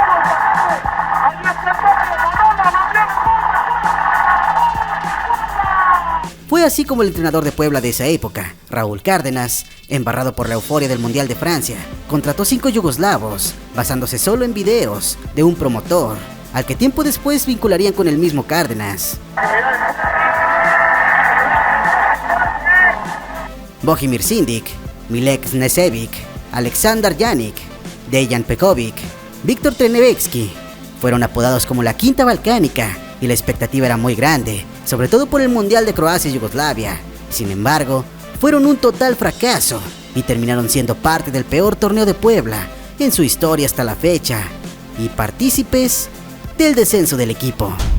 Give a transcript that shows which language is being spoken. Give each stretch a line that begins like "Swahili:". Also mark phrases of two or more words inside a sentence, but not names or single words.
Spanish: Fue así como el entrenador de Puebla de esa época, Raúl Cárdenas, embarrado por la euforia del Mundial de Francia, contrató 5 yugoslavos, basándose solo en videos de un promotor, al que tiempo después vincularían con el mismo Cárdenas. Bohimir Sindic, Milek Knežević, Aleksandar Janić, Dejan Peković, Viktor Trnevski fueron apodados como la Quinta Balcánica y la expectativa era muy grande, sobre todo por el Mundial de Croacia y Yugoslavia. Sin embargo, fueron un total fracaso y terminaron siendo parte del peor torneo de Puebla en su historia hasta la fecha y partícipes del descenso del equipo.